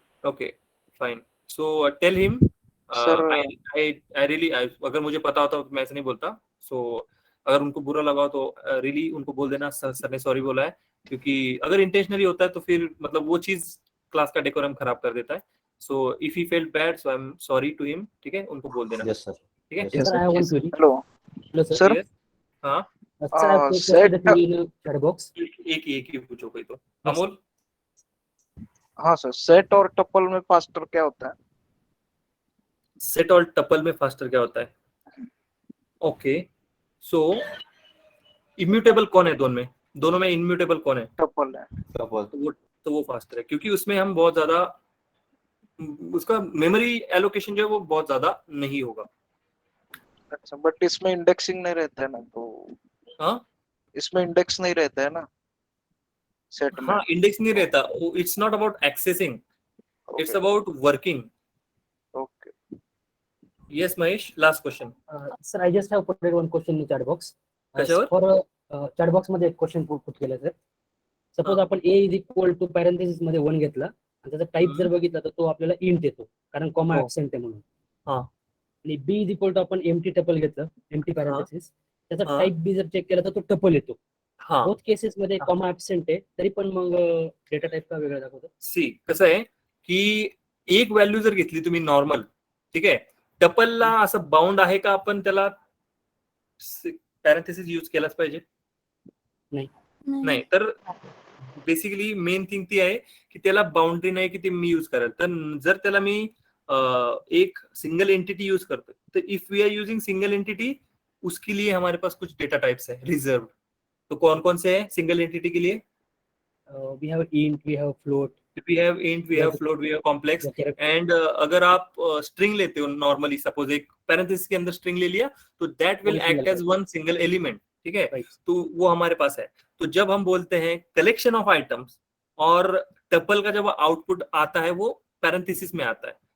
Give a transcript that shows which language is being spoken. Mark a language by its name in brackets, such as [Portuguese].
[English] Okay, fine. So tell him. Sir, I really, [Hindi] अगर मुझे पता होता तो मैं ऐसे नहीं बोलता. So अगर उनको बुरा लगा हो तो really उनको बोल देना सर ने सॉरी बोला है, क्योंकि अगर इंटेंशनली होता है तो फिर मतलब वो चीज क्लास का डेकोरम खराब कर देता है. [English] So if he felt bad, so I'm sorry to him. [Hindi] ठीक है, उनको बोल देना. [English] Yes, sir. [Hindi] ठीक है. [English] Yes, sir. hello. Hello, sir. Sir, Yes. हाँ. set. Chat box. [Hindi] एक ही पूछो कोई तो. अमोल. हाँ सर, सेट और टपल में फास्टर क्या होता है? सेट और टपल में फास्टर क्या होता है? ओके, सो इम्यूटेबल कौन है दोनों में इम्यूटेबल कौन है? टपल है। तो वो फास्टर है, क्योंकि उसमें हम बहुत ज्यादा उसका मेमोरी एलोकेशन जो है वो बहुत ज्यादा नहीं होगा. अच्छा, बट इसमें इंडेक्सिंग नहीं रहता है ना, तो हाँ, इसमें इंडेक्स नहीं रहता है ना सेट में. हाँ, इंडेक्स नहीं रहता. [English] It's not about accessing, it's about working. Okay. Yes, Mahesh, last question. Sir, I just have put one question in chat box. [Marathi] कशावर? [English] For chat box [Marathi] मध्ये एक क्वेश्चन पुट केलं सर. सपोज आपण a is equal to parenthesis मध्ये 1 घेतला आणि त्याचा type जर बघितला तर तो आपल्याला इंट येतो, कारण कॉमा ऍब्सेंट आहे म्हणून. हां. आणि b इज इक्वल टू आपण एम्प्टी टपल घेतलं, एम्प्टी पॅरेंथेसिस, त्याचा टाइप b जर चेक केला तर तो टपल येतो. हां. बोथ केसेस मध्ये कॉमा ऍब्सेंट आहे, तरी पण मग डेटा टाइप का वेगळा दाखवतो? सी कसं आहे की एक व्हॅल्यू जर घेतली तुम्ही नॉर्मल, ठीक आहे, टपलला असं बाउंड आहे का आपण त्याला पॅरेंथेसिस यूज केलाच पाहिजे? नाही. तर बेसिकली मेन थिंग ती आहे की त्याला बाउंड्री नाही की ते मी यूज करेल. तर जर त्याला मी एक सिंगल एंटिटी यूज करतो, तो [English] if we are using single entity, [Hindi] उसके लिए हमारे पास कुछ डेटा टाइप्स है रिजर्व. तो कौन कौन से हैं सिंगल एंटिटी के लिए? [English] We have int, we have float. We have int, we have float, we have complex. [Hindi] And अगर आप स्ट्रिंग लेते हो नॉर्मली, सपोज एक पैरेंथेसिस के अंदर स्ट्रिंग ले लिया, तो [English] That will act as one single element. [Hindi] ठीक है, तो वो हमारे पास है. तो जब हम बोलते हैं कलेक्शन ऑफ आइटम्स, और टपल का जब आउटपुट आता है वो पैरेंथेसिस में आता है.